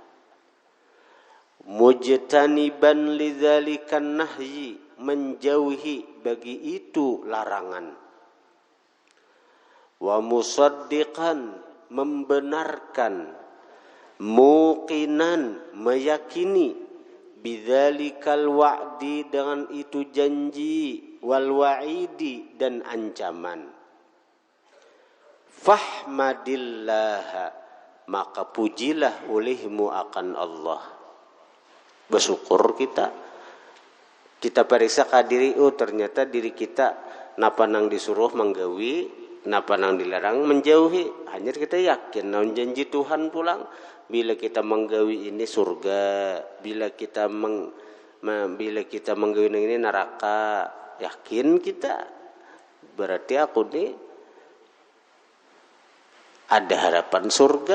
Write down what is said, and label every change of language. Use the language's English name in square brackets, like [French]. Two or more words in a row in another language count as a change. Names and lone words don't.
[Arabic] مجتنبا لذلك النهي, [Indonesian] menjauhi bagi itu larangan, [Arabic] ومصدقا, [Indonesian] membenarkan, muqinan, meyakini, [Arabic] بذلك الوعد, [Indonesian] dengan itu janji, [Arabic] والوعيد, [Indonesian] dan ancaman. Fahmadillah, maka pujilah olehmu akan Allah. Bersyukur kita periksa ke diri, [Banjar] oh ternyata diri kita napa nang disuruh menggawi, napa nang dilarang menjauhi. Hanya kita yakin naun janji Tuhan pulang, bila kita menggawi ini surga, bila kita menggawi ini neraka, yakin kita berarti aku nih ada harapan surga.